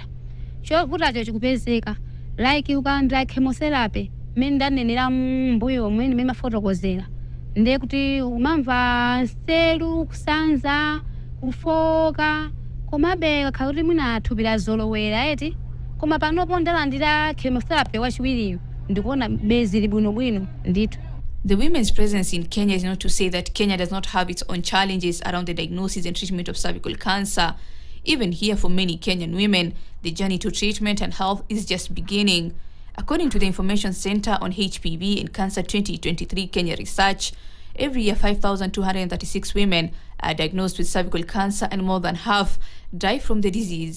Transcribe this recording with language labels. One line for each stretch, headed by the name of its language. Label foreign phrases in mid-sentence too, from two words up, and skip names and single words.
Nyanja: Chovutacho chikupezeka like ukalandira chemotherapy mmene ndanenera mbuyo omwe mmene mafotokozera. Ndiye kuti umamva nseru kusanza kufoka komabe kakhala kuti mwina thupi lazolowera eti koma panopo ndalandira chemotherapy wachiwiriyo ndikuona bezili bwinobwino ndithu.
English: The women's presence in Kenya is not to say that Kenya does not have its own challenges around the diagnosis and treatment of cervical cancer. Even here, for many Kenyan women, the journey to treatment and health is just beginning. According to the Information Center on HPV and Cancer 2023 Kenya research, every year 5,236 women are diagnosed with cervical cancer and more than half die from the disease.